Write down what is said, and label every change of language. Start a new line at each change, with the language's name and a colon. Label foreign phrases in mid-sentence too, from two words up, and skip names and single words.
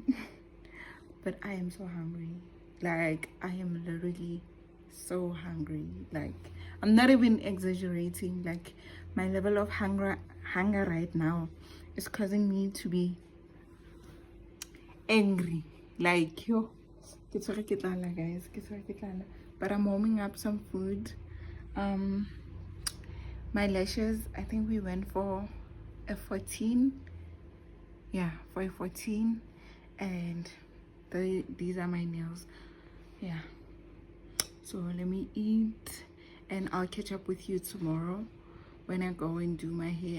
English: But I am so hungry. Like, I am literally so hungry. Like, I'm not even exaggerating. Like, my level of hunger right now is causing me to be angry. Like,
Tswana: yo, ke tshwere ke tlala, guys. Ke tshwere ke tlala.
English: But I'm warming up some food. My lashes, I think we went for a 14. Yeah, for a 14. And these are my nails. Yeah. So let me eat and I'll catch up with you tomorrow when I go and do my hair.